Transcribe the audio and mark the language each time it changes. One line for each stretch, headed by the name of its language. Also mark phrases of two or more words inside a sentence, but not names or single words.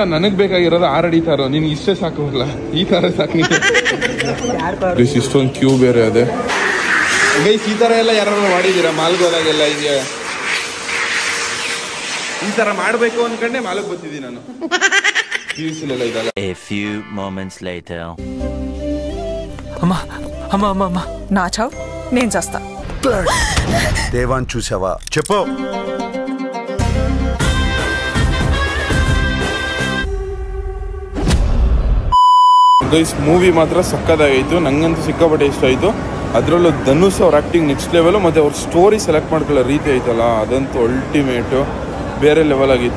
Kannada: ನನಗೆ ಬೇಕಾಗಿರೋದು 6 ಅಡಿ ತಾರೋ, ನಿನ್ಗೆ ಇಷ್ಟೇ ಸಾಕು ಹೋಗ್ಲ, ಈ ಥರ ಸಾಕು. ಇಷ್ಟೊಂದು ಕ್ಯೂ ಬೇರೆ ಅದೇ ಗೈಸ್. ಈ ಥರ ಎಲ್ಲ ಯಾರು ಮಾಡಿದ್ದೀರಾ ಮಾಲ್ಗೆ ಹೋದಾಗೆಲ್ಲ? ಹಿಂಗೆ ಈ ತರ ಮಾಡ್ಬೇಕು ಅನ್ಕೊಂಡೆ ಮಾಲಕ್ ಬರ್ತಿದ್ದೀನಿ ನಾನು. ಪಿಯುಸಿಲೆಲ್ಲ ಇದಲ್ಲ.
English: A few moments later.
Telugu: అమ్మా నాచావ్ నేను చేస్తా. దేవాన్ చూసావా? చెప్పు.
Kannada: ಗೈಸ್ ಮೂವಿ ಮಾತ್ರ ಸಕ್ಕದಾಗಿತ್ತು, ನಂಗಂತೂ ಸಿಕ್ಕಾಪಟ್ಟೆ ಇಷ್ಟ ಆಯಿತು. ಅದರಲ್ಲೂ ಧನುಷ್ ಅವ್ರ ಆ್ಯಕ್ಟಿಂಗ್
English: next level,
Kannada: ಮತ್ತು ಅವ್ರ
English: story select
Kannada: ಮಾಡ್ಕೊಳ್ಳೋ ರೀತಿ ಐತಲ್ಲ ಅದಂತೂ ಅಲ್ಟಿಮೇಟು, ಬೇರೆ ಲೆವೆಲ್ ಆಗಿತ್ತು.